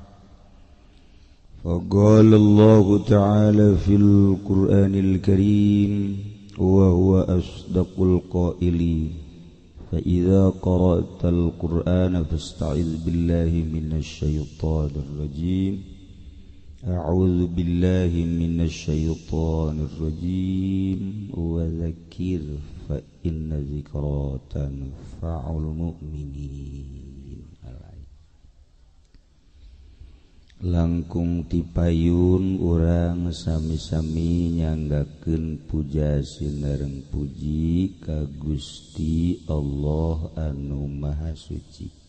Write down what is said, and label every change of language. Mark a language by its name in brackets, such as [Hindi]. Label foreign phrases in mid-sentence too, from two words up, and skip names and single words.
[Arabic] فقال الله تعالى في القرآن الكريم وهو أصدق القائلين فإذا قرأت القرآن فاستعذ بالله من الشيطان الرجيم أعوذ بالله من الشيطان الرجيم وذكر فإن ذكرى تنفع المؤمنين [Sundanese] langkung tipayun urang sami-sami nyanggakeun puja sinareng puji ka Gusti Allah anu Maha Suci